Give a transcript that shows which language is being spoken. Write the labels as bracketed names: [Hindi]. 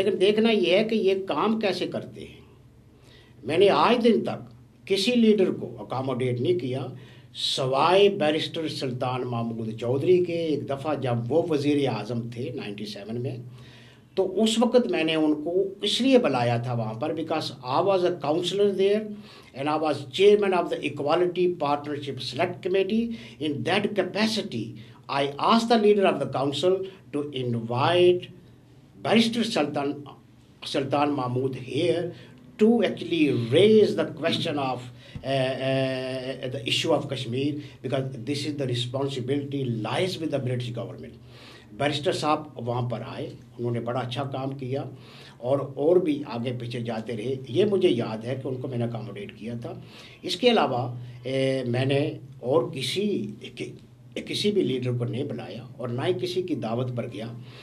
[Hindi] लेकिन देखना ये है कि ये काम कैसे करते हैं। मैंने आज दिन तक किसी लीडर को अकोमोडेट नहीं किया सवाए बैरिस्टर सुल्तान महमूद चौधरी के। एक दफ़ा जब वो वज़ीर आज़म थे 97 में, तो उस वक़्त मैंने उनको इसलिए बुलाया था वहाँ पर [English] Because I was a councillor there and I was chairman of the Equality Partnership Select Committee. In that capacity, I asked the leader of the council to invite Barrister Sultan Mahmood here to actually raise the question of the issue of Kashmir, because this is the responsibility lies with the British government. [Hindi] Barrister साहब वहाँ पर आए, उन्होंने बड़ा अच्छा काम किया और भी आगे पीछे जाते रहे। ये मुझे याद है कि उनको मैंने अकोमोडेट किया था। इसके अलावा मैंने और किसी भी लीडर को नहीं बुलाया और ना ही किसी की दावत पर गया।